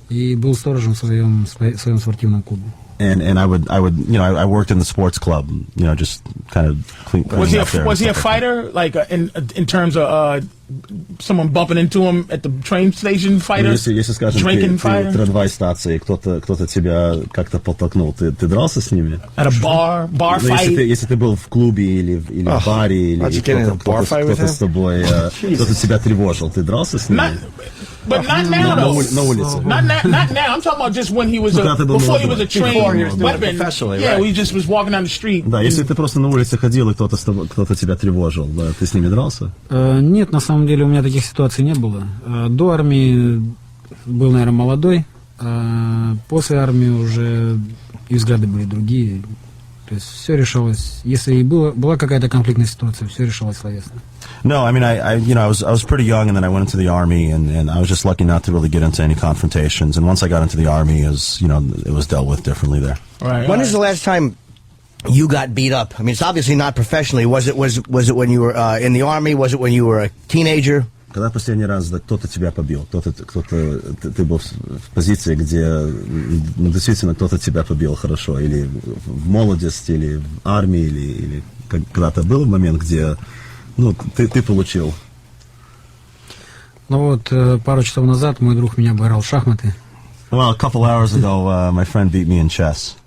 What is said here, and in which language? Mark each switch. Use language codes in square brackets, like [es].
[ru] И был сторожем в своем спортивном клубе. [en] And I worked in the sports club, just kind of clean up there. Was he a fighter, like in terms of someone bumping into him at the train station fighter? [ru] Если скажем, [en] drinking fighter? [ru] Ты на станции, кто-то тебя как-то подтолкнул, ты дрался с ними? [en] At a bar fight? [ru] Если ты был в клубе или в баре, или кто-то с тобой, кто-то тебя тревожил, ты дрался с ними? [en] But not now, though. [ru] На улице. [en] Not now. I'm talking about just when he was before he was a trained weapon. Yeah, he just was walking down the street. [ru] Да, если ты просто на улице ходил и кто-то тебя тревожил, да, ты с ними дрался? Нет, на самом деле у меня таких ситуаций не было. До армии был, наверное, молодой, а после армии уже и взгляды были другие. То есть все решалось, если и была какая-то конфликтная ситуация, все решалось словесно. [en] No, I mean, I was pretty young, and then I went into the army, and I was just lucky not to really get into any confrontations. And once I got into the army, it was dealt with differently there. Right. When is the last time you got beat up? I mean, it's obviously not professionally. Was it when you were in the army? Was it when you were a teenager? [ru] Когда последний раз кто-то тебя побил? Ты был в позиции, где действительно кто-то тебя побил хорошо, или в молодости, или в армии, или когда-то был момент, где ты получил? Ну вот, пару часов назад мой друг меня обыграл в шахматы. [en] Well, a couple hours ago, my friend beat me in chess.